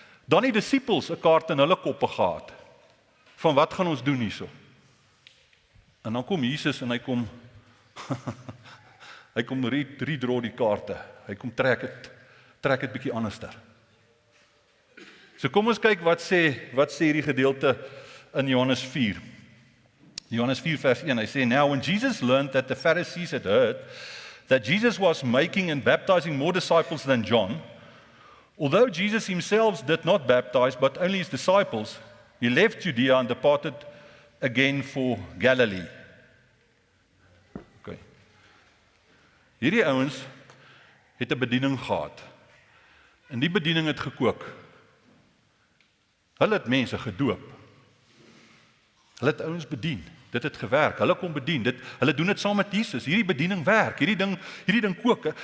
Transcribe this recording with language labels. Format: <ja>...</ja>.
<af>Dan die disippels 'n kaart in hulle koppe gehad. Van wat gaan ons doen hierso? En dan kom Jesus en hy kom hy kom redraw die kaarte. Hy kom trek dit bietjie anderster. So kom ons kyk wat sê hierdie gedeelte in Johannes 4. Johannes 4 vers 1, hy sê,</af> <en>Now when Jesus learned that the Pharisees had heard that Jesus was making and baptizing more disciples than John, although Jesus himself did not baptize, but only his disciples, he left Judea and departed again for Galilee. Okay.</en> <af>Hierdie ouens het 'n bediening gehad. En die bediening het gekook. Hulle het mense gedoop. Hulle het ouens bedien. Dit het gewerk. Hulle kom bedien. Hulle doen dit saam met Jesus. Hierdie bediening werk. Hierdie ding kook.</af>